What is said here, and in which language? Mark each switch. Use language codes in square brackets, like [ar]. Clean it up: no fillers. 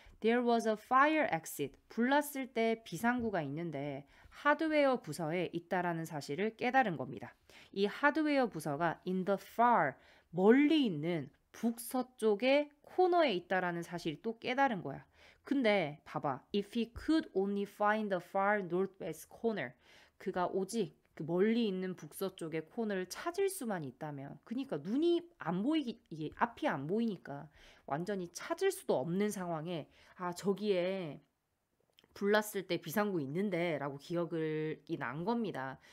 [en] There was a fire exit. [ko] 불났을 때 비상구가 있는데 하드웨어 부서에 있다라는 사실을 깨달은 겁니다. 이 하드웨어 부서가 [en] in the far, [ko] 멀리 있는 북서쪽의 코너에 있다라는 사실을 또 깨달은 거야. 근데 봐봐. [en] If he could only find the far northwest corner. [ko] 그가 오직 그 멀리 있는 북서쪽의 코너를 찾을 수만 있다면 그러니까 눈이 안 보이기 이게 앞이 안 보이니까 완전히 찾을 수도 없는 상황에 저기에 불났을 때 비상구 있는데 라고 기억이 난 겁니다.